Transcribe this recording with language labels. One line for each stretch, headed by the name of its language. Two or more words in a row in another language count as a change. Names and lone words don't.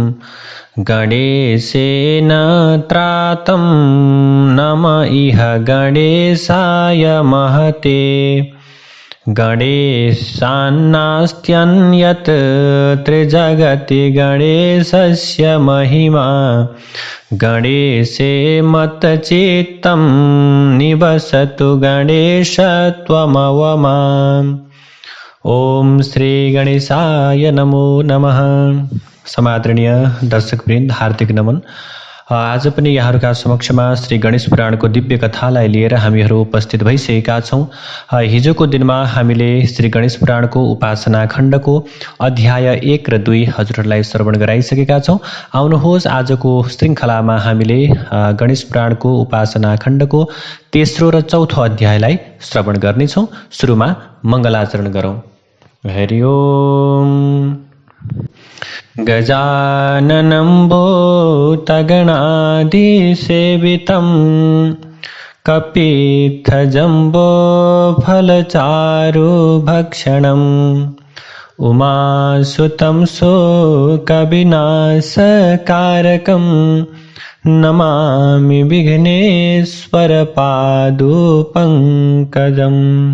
Sanskrit: गणेशेन त्रातं नम इह गणेशाय महते गणेशान्नास्त्यन्यत् त्रिजगति गणेशस्य महिमा गणेशे मत्चित्तं निवसतु गणेश त्वमवमा। ओम श्री गणेशाय नमो नमः।
Nepali: समादरणीय दर्शकवृन्द हार्दिक नमन। आज पनि यहाँहरूका समक्षमा श्री गणेश पुराणको दिव्य कथालाई लिएर हामीहरू उपस्थित भइसकेका छौँ। हिजोको दिनमा हामीले श्री गणेश पुराणको उपासना खण्डको अध्याय 1 र 2 हजुरहरूलाई श्रवण गराइसकेका छौँ। आउनुहोस् आजको श्रृङ्खलामा हामीले गणेश पुराणको उपासना खण्डको तेस्रो र चौथो अध्यायलाई श्रवण गर्नेछौँ। सुरुमा मङ्गलाचरण गरौँ।
Sanskrit: हरि ओम। गजाननं भूतगणादिसेवितं कपित्थजम्बोफलचारुभक्षणम् उमासुतं शोकविनाशकारकं नमामि विघ्नेश्वरपादुपङ्कजम्।